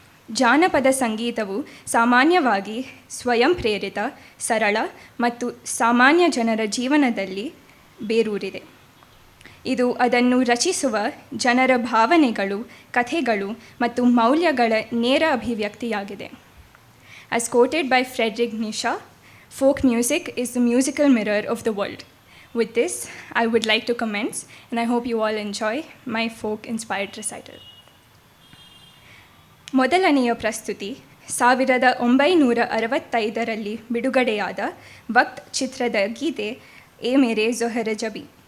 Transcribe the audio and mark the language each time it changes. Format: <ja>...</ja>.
<kn>ಜಾನಪದ ಸಂಗೀತವು ಸಾಮಾನ್ಯವಾಗಿ ಸ್ವಯಂ ಪ್ರೇರಿತ, ಸರಳ ಮತ್ತು ಸಾಮಾನ್ಯ ಜನರ ಜೀವನದಲ್ಲಿ ಬೇರೂರಿದೆ. ಇದು ಅದನ್ನು ರಚಿಸುವ ಜನರ ಭಾವನೆಗಳು, ಕಥೆಗಳು ಮತ್ತು ಮೌಲ್ಯಗಳ ನೇರ ಅಭಿವ್ಯಕ್ತಿಯಾಗಿದೆ.</kn> <en>As quoted by Friedrich Nietzsche, folk music is the musical mirror of the world. With this, I would like to commence, and I hope you all enjoy my folk-inspired recital.</en> <kn>ಮೊದಲನೆಯ ಪ್ರಸ್ತುತಿ 1965ರಲ್ಲಿ ಬಿಡುಗಡೆಯಾದ ವಕ್ತ್ ಚಿತ್ರದ ಗೀತೆ ಎ ಮೇರೆ ಝೊಹರ್ ಜಬಿ.</kn>